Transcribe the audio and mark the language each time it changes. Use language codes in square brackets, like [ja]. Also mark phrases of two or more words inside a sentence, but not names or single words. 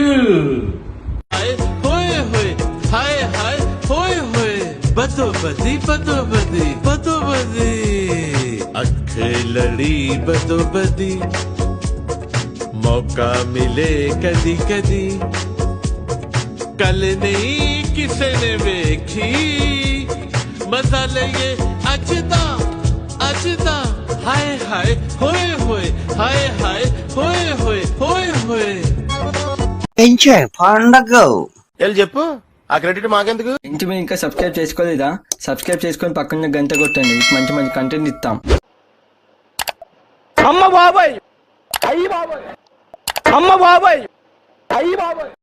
[pa] ہائے ہوئے ہوئے ہائے ہائے ہوئے ہوئے بدو بدی اکھے لڑی بدو بدی موقع ملے کدی کدی کل نہیں کسے نے دیکھی مزہ لگے اجدا اجدا ہائے ہائے ہوئے ہوئے ہائے ہائے ہوئے ہوئے ہوئے ہوئے. [te] ఎంజాయ్ పండగ వెళ్ళి చెప్పు, ఆ క్రెడిట్ మాకెందుకు? ఇంటి మీరు ఇంకా సబ్స్క్రైబ్ చేసుకోలేదా? సబ్స్క్రైబ్ చేసుకొని పక్కన గంట కొట్టండి, మంచి మంచి కంటెంట్ ఇస్తాం. అమ్మ బాబాయ్ అయ్యి బాబాయ్ అమ్మ బాబాయ్ అయ్యి బాబాయ్.